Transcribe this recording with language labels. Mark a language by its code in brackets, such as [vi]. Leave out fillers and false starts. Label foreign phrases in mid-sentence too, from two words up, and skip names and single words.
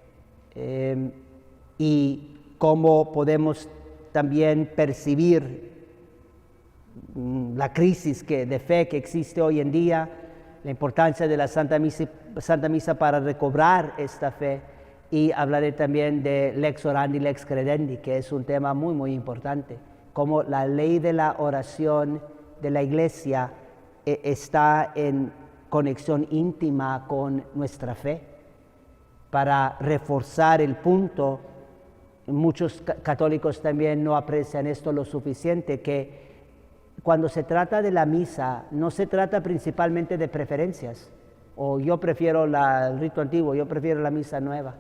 [es] y cómo podemos también percibir la crisis de fe que existe hoy en día, la importancia de la Santa Misa para recobrar esta fe, y hablaré también de [la] lex orandi, lex credendi, [es] que es un tema muy, muy importante, cómo la ley de la oración de la Iglesia está en conexión íntima con nuestra fe, para reforzar el punto. Muchos católicos también no aprecian esto lo suficiente, que cuando se trata de la misa, no se trata principalmente de preferencias, o yo prefiero el rito antiguo, yo prefiero la misa nueva.